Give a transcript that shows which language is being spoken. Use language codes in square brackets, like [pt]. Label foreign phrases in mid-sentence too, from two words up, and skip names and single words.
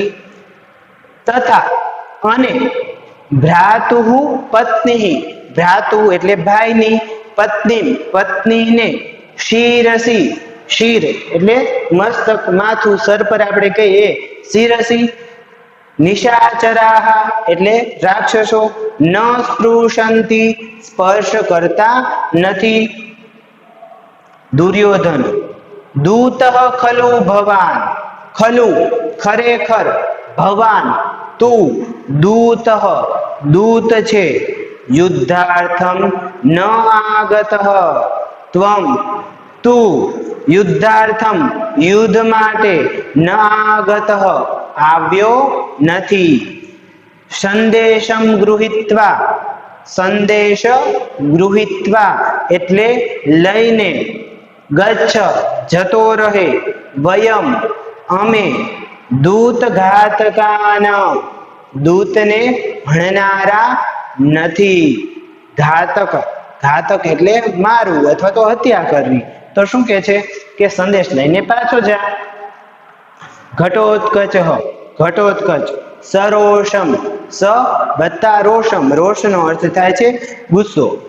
[gu] તથા અને ભ્રાતુઃ પત્ની, ભ્રાતુ એટલે ભાઈની, પત્ની પત્નીને, શિરસી, શિર એટલે મસ્તક, માથું, સર પર આપણે કહીએ શિરસી. નિશાચરાહ એટલે રાક્ષસો, ન સ્પૃશંતી સ્પર્શ કરતા નથી. [sa] દુર્યોધન, દૂતઃ ખલુ ભવાન, खलु खरेखर भवान तू दूतः [gu] દૂત છે [sa] युद्धार्थम न आगतः त्वम तू [gu] युद्धार्थम યુદ્ધ માટે [sa] न आगतः [gu] આવ્યો નથી [sa] संदेशम् गृहीत्वा [gu] સંદેશ ગૃહીત્વા એટલે લઈને ગચ્છ જતો રહે વયમ અમે દૂતઘાતકાન દૂતને ભણનારા નથી ઘાતક ઘાતક એટલે મારવું અથવા તો હત્યા કરવી તો શું કહે છે કે સંદેશ લઈને પાછો જા ઘટોત્કચ ઘટોત્કચ સરોષમ સ વત્તા રોષમ રોષનો અર્થ થાય છે ગુસ્સો